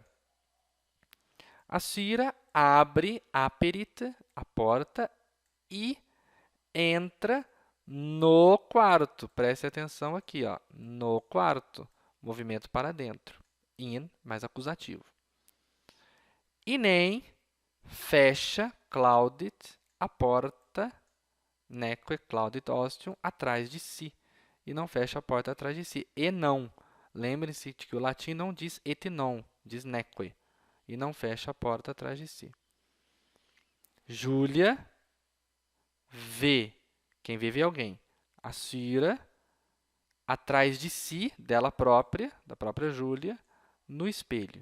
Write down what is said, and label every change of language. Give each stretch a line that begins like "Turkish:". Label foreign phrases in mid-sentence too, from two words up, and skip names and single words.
Portuguese: A Cira abre, aperit, a porta e entra no quarto. Preste atenção aqui, ó, no quarto. Movimento para dentro. In, mais acusativo. E nem fecha, claudit, a porta,
Latin: neque, claudit ostium,
Portuguese: atrás de si. E não fecha a porta atrás de si. E não. Lembrem-se de que o latim não diz
Latin: et non,
Portuguese: diz neque. E não fecha a porta atrás de si. Júlia vê. Quem vê alguém. A Cira atrás de si, dela própria, da própria Júlia, no espelho.